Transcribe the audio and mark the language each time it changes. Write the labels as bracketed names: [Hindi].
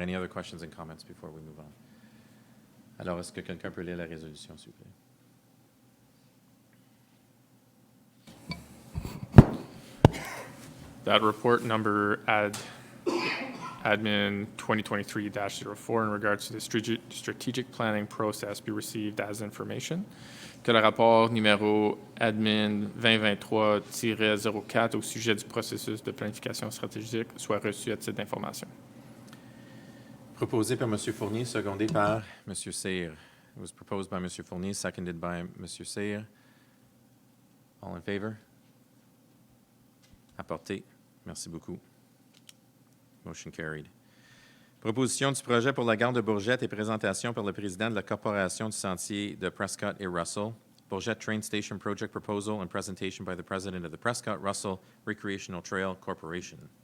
[English] Any other questions and comments before we move on? [French] Alors, est-ce que quelqu'un peut lire la résolution, s'il vous plaît? [English] That report number Admin 2023-04 in regards to the strategic planning process be received as information. [French] Que le rapport numéro Admin 2023-04 au sujet du processus de planification stratégique soit reçu à titre d'information. Proposé par M. Fournier, secondé par M. Cyr. [English] It was proposed by M. Fournier, seconded by M. Cyr. All in favor? [French] Apporté. Merci beaucoup. [English] Motion carried. [French] Proposition du projet pour la gare de Bourget et présentation par le président de la Corporation du Sentier de Prescott et Russell. [English] Bourget Train Station Project Proposal and presentation by the president of the Prescott-Russell Recreational Trail Corporation.